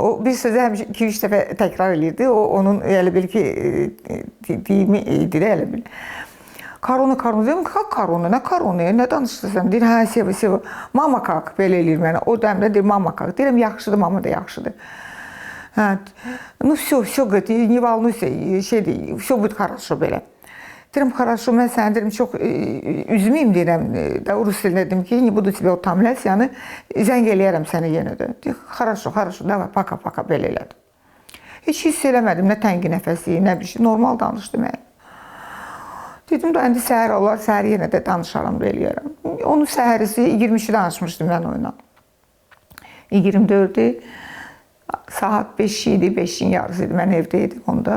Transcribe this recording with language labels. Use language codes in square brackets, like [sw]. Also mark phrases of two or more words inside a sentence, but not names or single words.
[az] O bir sözü həmişə 2-3 dəfə təkrar edirdi. O, onun elə bil ki, deyimi idi də elə bil. Korona. Dedim, korona, nə korona, nə danışırsan? Deyir, hə, Seva, [ru] мама как, [az] belə eləyir mənə. O dəmdə deyir, [ru] мама как. [az] Deyirəm, yaxşıdır, mama da yaxşıdır. Hə, [ru] ну все, не волнуйся, все будет хорошо belə. [az] Deyirəm, хорошо, mən səni deyirəm, çox üzməyim deyirəm, rus dilində dedim ki, [ru] не буду тебя утомлять, [az] yəni zəng eləyərəm sənə yenə də. Deyir, [ru] хорошо, давай, paka, [az] belə elədim. Heç hiss eləmədim, nə təngi nəfəsi, nə bir şey, normal danışdım mən. Dedim də, indi səhər olar, səhər yenə də danışaram, belə eləyərəm. Onun səhərisi 23-ü danışmışdım mən onunla. 24-ü, saat 5 idi, 5-in yarısı idi, mən evdə idim onda.